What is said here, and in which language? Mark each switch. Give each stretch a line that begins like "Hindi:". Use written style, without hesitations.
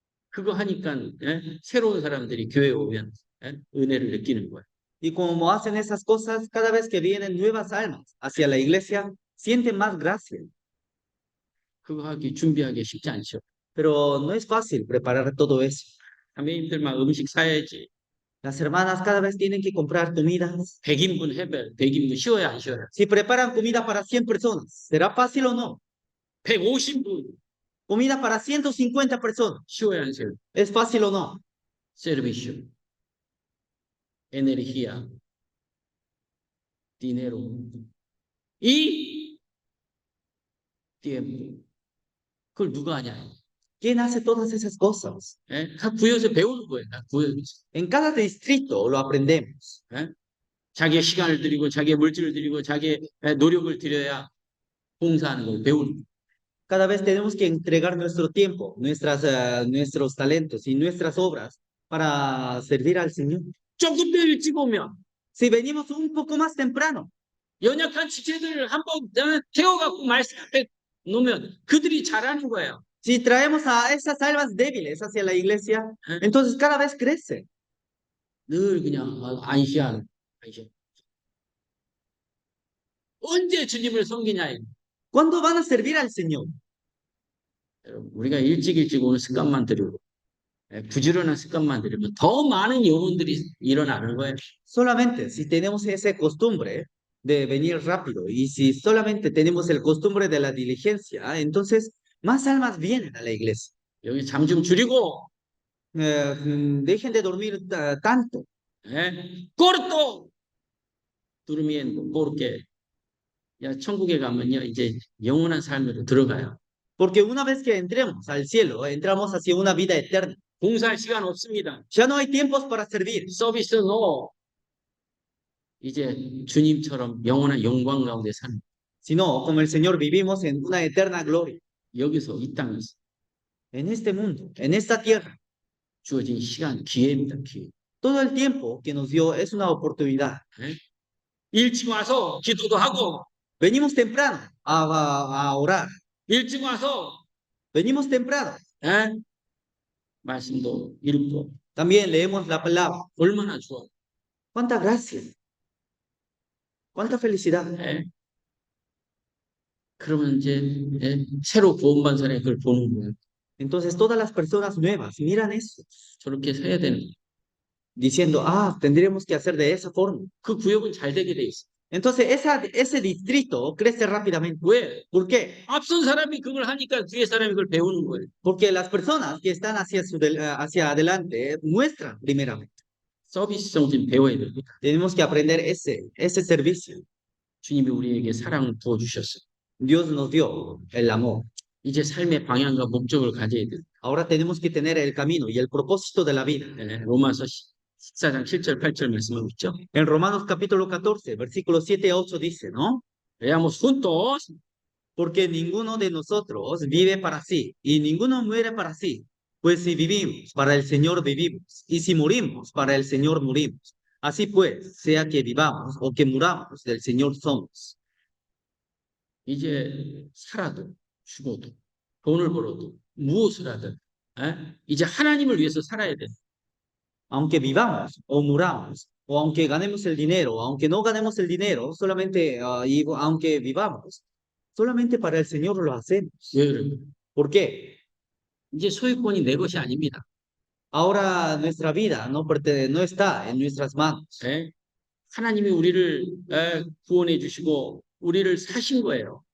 Korean: 그거 하니까 새로운 사람들이 교회에 오면 은혜를 느끼는 거예요.
Spanish: Y como hacen esas cosas, cada vez que vienen nuevas almas hacia la iglesia, sienten más gracia.
Korean: 그거 하기 준비하기 쉽지 않죠.
Spanish: Pero no es fácil preparar todo eso.
Korean: 자매님들만 음식 사야지.
Spanish: Las hermanas cada vez tienen que comprar comidas.
Korean: 100인분 해별, 100인분 쉬워야 안 쉬워요?
Spanish: Si preparan comida para 100 personas, ¿será fácil o no?
Korean: 150분
Spanish: Comida para 150 personas,
Korean: 쉬워야 안 쉬워요?
Spanish: ¿es fácil o no? servicio, energía, dinero y tiempo.
Korean: 그걸 누가 하냐?
Spanish: ¿Quién hace todas esas cosas?
Korean: 각 구역에서 배우는 거예요. 각 구역에서.
Spanish: En cada distrito lo aprendemos.
Korean: 자기의 시간을 들이고 자기의 물질을 들이고 자기의 노력을 들여야 봉사하는 걸 배우는 거예요.
Spanish: Cada vez tenemos que entregar nuestro tiempo, nuestros talentos y nuestras obras para servir al Señor.
Korean: 조금 더 일찍 오면
Spanish: Si venimos un poco más temprano,
Korean: 연약한 지체들을 한번 태워갖고 말씀 앞에 놓으면 그들이 잘하는 거예요.
Spanish: Si traemos a esas almas débiles hacia la iglesia, entonces cada vez crece.
Korean: 늘 그냥 안시하는. 언제 주님을 섬기냐.
Spanish: ¿Cuándo van a servir al Señor?
Korean: 우리가 일찍 오는 습관만 들이고 부지런한 습관만 들이면 더 많은 영혼들이 일어나는 거예요.
Spanish: Solamente si tenemos esa costumbre de venir rápido y si solamente tenemos el costumbre de la diligencia, entonces más almas vienen a la iglesia.
Korean: 여기 잠 좀 줄이고
Spanish: Dejen de dormir tanto. corto durmiendo porque
Korean: 야 천국에 가면요 이제 영원한 삶으로 들어가요.
Spanish: Porque una vez que entremos al cielo, entramos hacia una vida eterna.
Korean: 봉사할 시간 없습니다.
Spanish: Ya no hay tiempos para servir,
Korean: 서비스 노. 이제 주님처럼 영원한 영광 가운데 사는
Spanish: sino como el Señor vivimos en una eterna gloria.
Korean: 여기서 이 땅에서
Spanish: En este mundo, en esta tierra,
Korean: 주어진 시간 기회입니다. 기회.
Spanish: todo el tiempo que nos dio es una oportunidad.
Korean: 일찍 와서 기도도 하고
Spanish: Venimos temprano a orar.
Korean: 일찍 와서
Spanish: Venimos temprano.
Korean: 말씀도 읽고
Spanish: También leemos la palabra.
Korean: 얼마나 좋아.
Spanish: Cuánta gracia. Cuánta felicidad.
Korean: 그러면 이제 새로 구원받은 사람이 그걸 보는 거예요.
Spanish: Entonces todas las personas nuevas miran eso,
Korean: 저렇게 해야 되는 거예요.
Spanish: diciendo, tendremos que hacer de esa forma.
Korean: 그 구역은 잘 되게 돼 있어.
Spanish: Entonces ese distrito crece rápidamente.
Korean: 왜?
Spanish: ¿Por qué?
Korean: 앞선 사람이 그걸 하니까 뒤에 사람이 그걸 배우는 거예요.
Spanish: Porque las personas que están hacia adelante muestran primeramente.
Korean: 서비스성 좀 배워야 됩니다.
Spanish: Tenemos que aprender ese servicio.
Korean: 주님이 우리에게 사랑을 부어주셨어요.
Spanish: Dios nos dio el amor.
Korean: 이제 삶의 방향과 목적을 가져야 돼요.
Spanish: Ahora tenemos que tener el camino y el propósito de la vida.
Korean: 로마서 14장 7절 8절 말씀하고 있죠.
Spanish: En Romanos capítulo 14, versículos 7 a 8 dice, ¿no? Veamos juntos. Porque ninguno de nosotros vive para sí y ninguno muere para sí. Pues si vivimos, para el Señor vivimos, y si morimos, para el Señor morimos. Así pues, sea que vivamos o que muramos, del Señor somos.
Korean: 이제 살아도 죽어도 돈을 벌어도 무엇을 하든 이제 하나님을 위해서 살아야 돼.
Spanish: Aunque vivamos o muramos, o aunque ganemos el dinero, o aunque no ganemos el dinero, solamente, y aunque vivamos, solamente para el Señor lo hacemos.
Korean: 왜 그래요?
Spanish: ¿Por qué?
Korean: 이제 소유권이 내 것이 아닙니다.
Spanish: Ahora nuestra vida no está en nuestras manos,
Korean: 하나님이 우리를 구원해 주시고 우리를 사신 거예요.